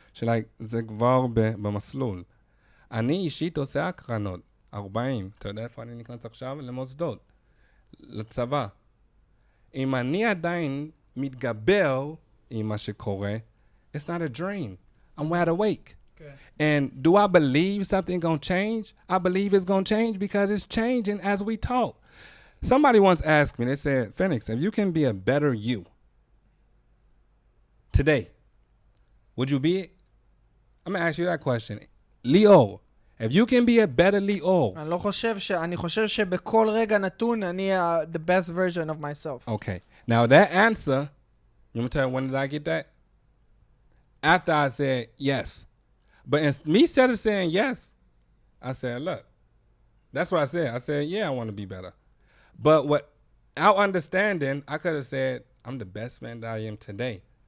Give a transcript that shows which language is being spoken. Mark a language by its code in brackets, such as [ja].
[he] שאלה, זה כבר במסלול. אני אישית עושה הקרנות, 40. אתה יודע איפה אני נכנס עכשיו? למוסדות, לצבא. אם אני עדיין מתגבר עם מה שקורה, [en] it's not a dream. I'm wide awake. Okay. And do I believe something gonna change? I believe it's gonna change because it's changing as we talk. Somebody once asked me, they said, Phoenix, if you can be a better you today, would you be it? I'm gonna ask you that question. Leo, if you can be a better Leo. [he] אני חושב שבכל רגע נתון אני [en] the best version of myself. Okay. Now that answer, you want me to tell you when did I get that? After I said yes. But instead of saying yes, I said, look, that's what I said. I said, yeah, I want to be better. But without understanding, I could have said, I'm the best man that I am today.